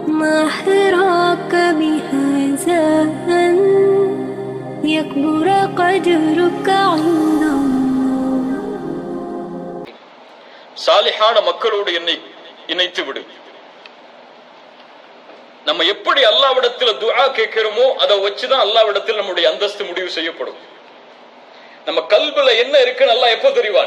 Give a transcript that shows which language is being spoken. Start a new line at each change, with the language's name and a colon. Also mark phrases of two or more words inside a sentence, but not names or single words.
Arabic: ما حراك بهذا أن يكبر قدرك عند الله.
Tamil: சாலிஹான மக்களோடு என்னை இணைத்து விடு. நம்ம எப்படி அல்லாஹ்விடத்தில் துஆ கேட்கிறோமோ அதை வச்சுதான் அல்லாஹ்விடத்தில் நம்முடைய அந்தஸ்து முடிவு செய்யப்படும். நம்ம கல்புல என்ன இருக்குன்னு அல்லாஹ் எப்போ தெரிவான்?